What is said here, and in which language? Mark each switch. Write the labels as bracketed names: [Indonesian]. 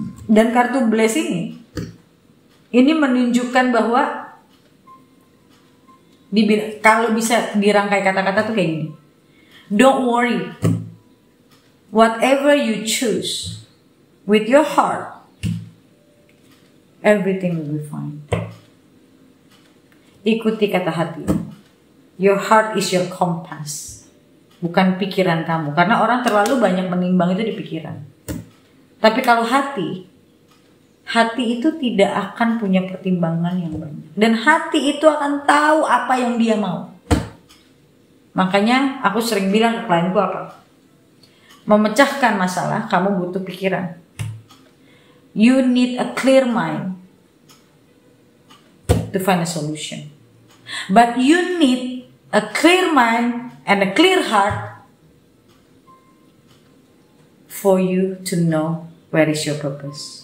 [Indonesian] Dan kartu Bless ini menunjukkan bahwa kalau bisa dirangkai kata-kata tuh kayak gini. [English] Don't worry. Whatever you choose with your heart, everything will be fine. [Indonesian] Ikuti kata hati. [English] Your heart is your compass. [Indonesian] bukan pikiran kamu. Karena orang terlalu banyak menimbang itu di pikiran. Tapi kalau hati itu tidak akan punya pertimbangan yang banyak. Dan hati itu akan tahu apa yang dia mau. Makanya aku sering bilang ke klienku apa? Memecahkan masalah, kamu butuh pikiran. [English] You need a clear mind to find a solution. But you need a clear mind and a clear heart for you to know where is your purpose.